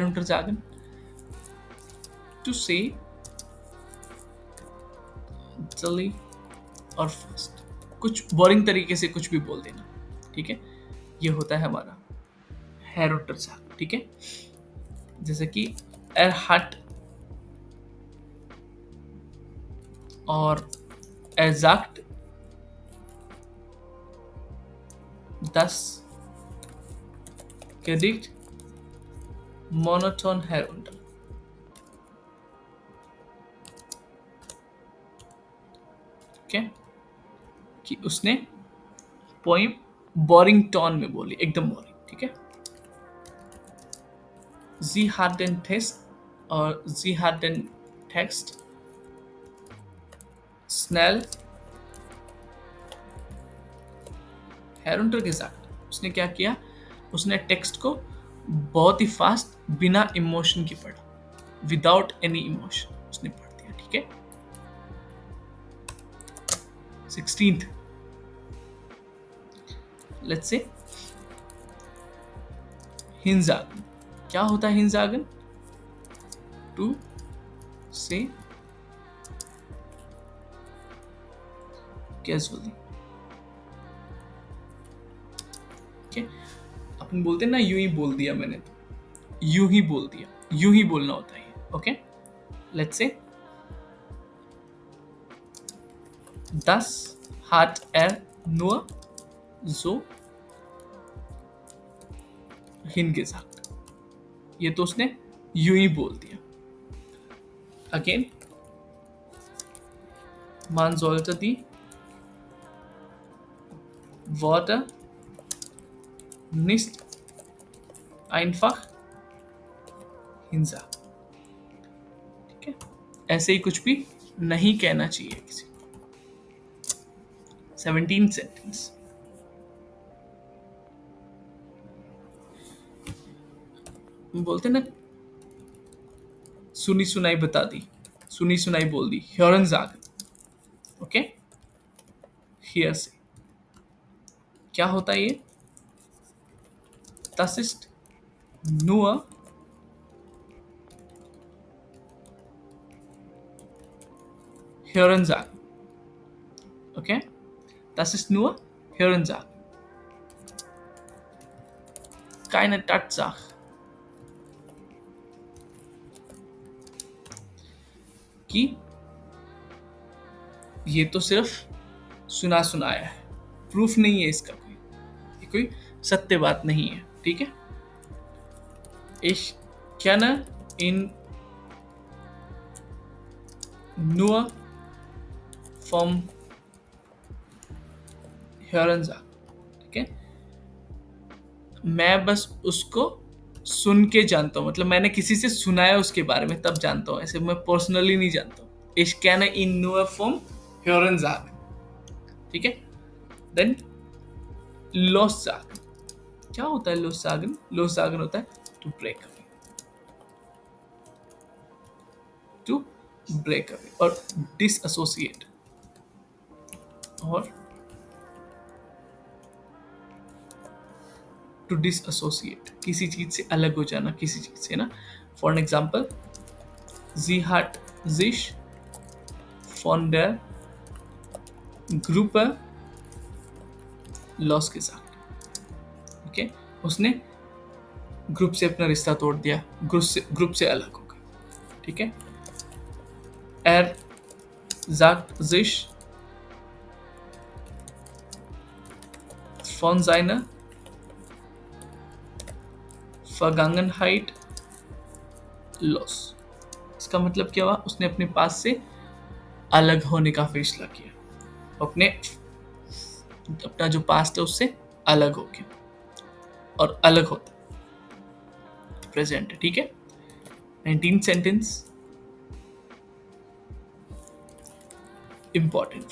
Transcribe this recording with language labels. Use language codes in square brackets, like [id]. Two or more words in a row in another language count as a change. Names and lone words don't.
[hi] heruntersagen, [en] to say [hi] जल्दी और फास्ट, कुछ बोरिंग तरीके से कुछ भी बोल देना. ठीक है, ये होता है हमारा heruntersagen. ठीक है, जैसे कि [de] er hat और er sagt das Gedicht monoton herunter. [hi] ओके, कि उसने पोइम बोरिंग टोन में बोली, एकदम बोरिंग. ठीक है, [de] sie hat den Text और sie hat den Text schnell heruntergesagt. [hi] उसने क्या किया? उसने टेक्स्ट को बहुत ही फास्ट बिना इमोशन की पढ़ा, [en] without any emotion [hi] उसने पढ़ दिया. ठीक है, 16th, [en] let's say हिंजागन। [hi] क्या होता है हिंजागन? [en] to say casually. [hi] ओके, अपन बोलते हैं ना यूं ही बोल दिया मैंने, तो यूं ही बोल दिया, यूं ही बोलना होता है। [de] ओके, [en] let's say [de] das hat er nur so hingesagt। [hi] ये तो उसने यूं ही बोल दिया। अगेन, [de] man sollte die Worte nicht einfach hinsagen। [hi] ठीक है, ऐसे ही कुछ भी नहीं कहना चाहिए किसी को। 17 सेंटेंस। बोलते ना, सुनी सुनाई बता दी, सुनी सुनाई बोल दी, [de] hören sagen। [hi] ओके, [en] hear say [hi] क्या होता है ये? [de] Das ist nur hören sagen। ओके, das ist nur hören sagen, keine Tatsache। [hi] कि ये तो सिर्फ सुना सुनाया है, प्रूफ नहीं है इसका कोई, ये कोई सत्य बात नहीं है। ठीक है, [de] ich kenne ihn nur vom hören sagen। [hi] ठीक है, मैं बस उसको सुन के जानता हूँ, मतलब मैंने किसी से सुनाया उसके बारे में तब जानता हूँ, ऐसे मैं पर्सनली नहीं जानता हूँ। [de] ich kenne ihn nur vom hören sagen। [hi] ठीक है, देन lossagen। क्या होता है lossagen? lossagen होता है [en] to break away, to break away [hi] और डिसएसोसिएट, और [en] to disassociate [hi] किसी चीज से अलग हो जाना, किसी चीज से ना। [en] for example, [de] sie hat sich von der Gruppe losgesagt। [hi] ओके, उसने ग्रुप से अपना रिश्ता तोड़ दिया, ग्रुप से अलग हो गया। ठीक है, [de] er sagt sich von seiner Vergangenheit los। [hi] इसका मतलब क्या हुआ? उसने अपने पास से अलग होने का फैसला किया, अपना जो पास्ट है उससे अलग हो गया, और अलग होता प्रेजेंट है। ठीक है, 19 सेंटेंस इंपॉर्टेंट।